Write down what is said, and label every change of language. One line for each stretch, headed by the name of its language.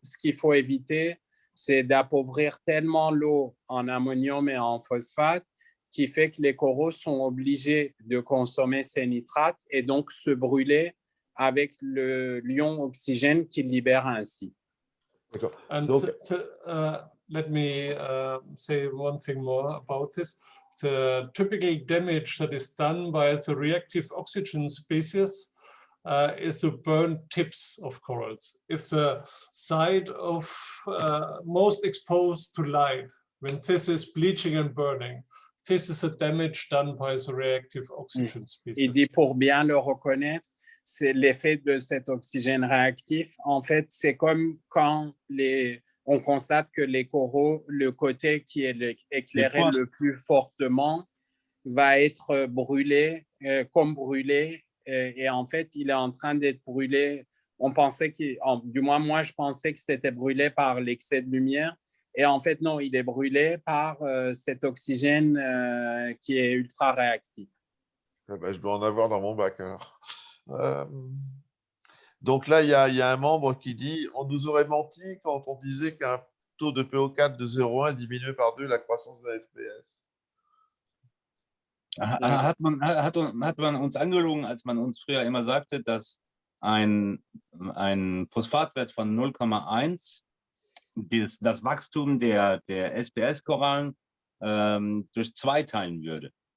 French: Ce qu'il faut éviter, c'est d'appauvrir tellement l'eau en ammonium et en phosphate qui fait que les coraux sont obligés de consommer ces nitrates et donc se brûler avec l'ion oxygène qu'ils libèrent ainsi.
English: And donc, let me say one thing more about this. The typical damage that is done by the reactive oxygen species is to burn tips of corals. If the side of most exposed to light, when this is bleaching and burning, this is a damage done by the reactive oxygen species.
French: Il dit pour bien le reconnaître, c'est l'effet de cet oxygène réactif. En fait, c'est comme quand on constate que les coraux, le côté qui est éclairé le plus fortement, va être brûlé, comme brûlé. Et en fait, il est en train d'être brûlé. On pensait du moins, moi, je pensais que c'était brûlé par l'excès de lumière. Et en fait, non, il est brûlé par cet oxygène qui est ultra réactif. Ah ben, je dois en avoir dans mon bac alors. Donc là, il y a un membre qui dit « On nous aurait menti quand on disait qu'un taux de PO4 de 0,1 diminuait par 2 la croissance de la SPS. »
German: Hat man uns angelogen, als man uns früher immer sagte, dass ein Phosphatwert von 0,1 das Wachstum der SPS-Korallen durch 2 teilen würde?